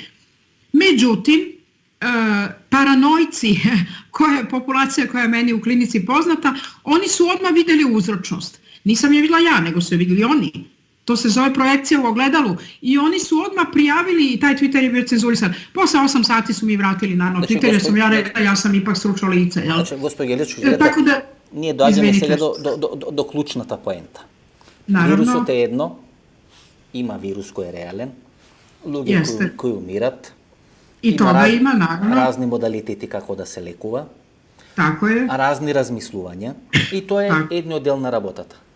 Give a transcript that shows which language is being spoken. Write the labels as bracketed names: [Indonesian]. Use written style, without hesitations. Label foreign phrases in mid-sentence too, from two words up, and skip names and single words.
[Serbian] Međutim, paranojci, populacija koja je meni u klinici poznata, oni su odmah vidjeli uzročnost. Nisam je vidjela ja, nego su je vidjeli oni. To se zove projekcija u ogledalu i oni su odmah prijavili i taj Twitter je bio cenzurisan. Posle 8 sati su mi vratili naravno Twitter jer sam ja rekla, ja sam ipak stručno lice. Znači, gospođo Jeličković, [Macedonian] ние доаѓаме сега до клучната поента. Вирусот е едно, има вирус кој е реален, луѓе кои умират, има разни модалитети како да се лекува, разни размислувања и тоа е едниот дел на работата.